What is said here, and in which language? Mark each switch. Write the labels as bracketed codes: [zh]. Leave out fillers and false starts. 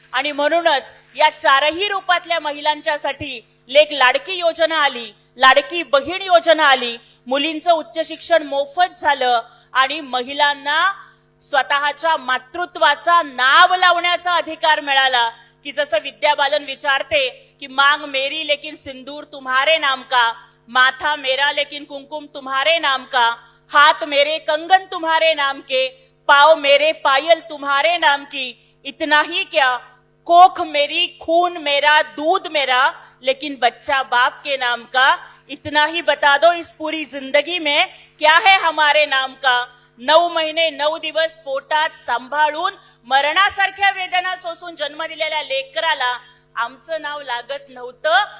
[mr] आणि म्हणूनच या 4ही रूपातल्या महिलांच्यासाठी लेक लाडकी योजना आली, लाडकी बहीण योजना आली, मुलींचं उच्च शिक्षण मोफत झालं आणि महिलांना स्वतःच्या मातृत्वाचा नाव लावण्याचा अधिकार मिळाला. [hi] की जसं विद्या बालन विचारते की मांग मेरी लेकिन सिंदूर तुम्हारे नाम का, माथा मेरा लेकिन कुमकुम तुम्हारे नाम का, हाथ मेरे कंगन तुम्हारे नाम के, पाँव मेरे पायल तुम्हारे नाम की, इतना ही क्या, कोख मेरी खून मेरा दूध मेरा, लेकिन बच्चा बाप के नाम का, इतना ही बता दो इस पूरी जिंदगी में क्या है हमारे नाम का. [mr] 9 महिने 9 दिवस पोटात सांभाळून मरणासारख्या वेदना सोसून जन्म दिलेल्या लेकराला आमचं नाव लागत नव्हतं.